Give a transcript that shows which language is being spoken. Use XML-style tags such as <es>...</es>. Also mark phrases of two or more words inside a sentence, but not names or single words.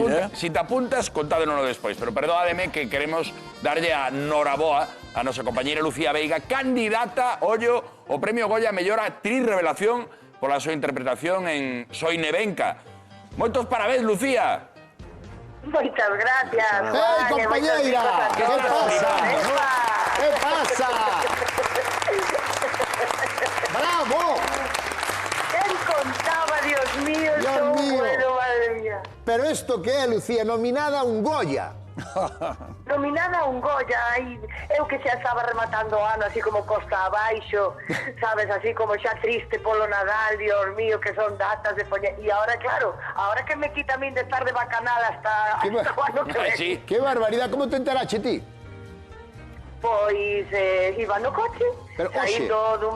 <gl>Si te apuntas, contádenoslo despois. Pero perdóademe que queremos darlle a noraboa a nosa compañeira Lucía Veiga, candidata, ollo, o Premio Goya a mellor actriz revelación pola súa interpretación en Soy Nevenka. Moitos parabéns, Lucía. Moitas gracias. Compañeira! Que pasa? Que pasa?</gl> <es>¡Bravo! ¿Quién contaba, Dios mío? Dios mío. Bueno, madre mía.</es> <gl>Pero esto que é, Lucía, nominada a un Goya. Nominada a un Goya, eu que xa estaba rematando o ano así como costa abaixo, sabes, así como xa triste polo Nadal,</gl> <es>Dios mío,</es> <gl>que son datas de poñer. E ahora, claro, ahora que me quita a min de estar de bacanal hasta o ano que ven. Sí. Qué barbaridade, como te enterache ti? Pois iba no coche, saindo dun...</gl>